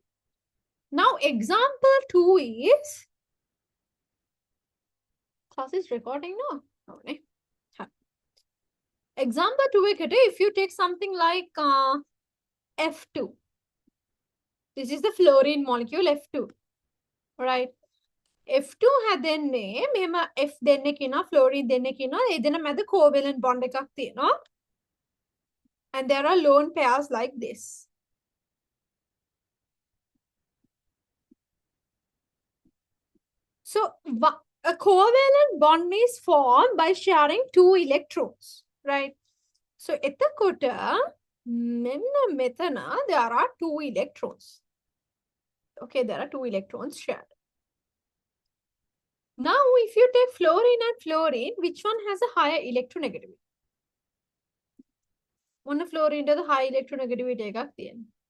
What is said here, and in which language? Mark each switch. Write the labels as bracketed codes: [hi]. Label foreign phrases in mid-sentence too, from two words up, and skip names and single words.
[en] Now, example 2 is... Class is recording now. Okay. Example 2 eකට, if you take something like F2. This is the fluorine molecule F2. Right? [si] F2 හැදෙන්නේ මෙහෙම F දෙන්නෙක් ඉන්නවා fluorine දෙන්නෙක් ඉන්නවා ඒ දෙන මැද [en] covalent bond [si] එකක් තියෙනවා [en] and there are lone pairs like this. So a covalent bond is formed by sharing two electrons, right? So [si] එතකොට මෙන්න මෙතන [en] there are two electrons. Okay, there are two electrons shared. Now, if you take fluorine and fluorine, which one has a higher electronegativity? One fluorine does a high electronegativity [si] එකක් තියෙනවා.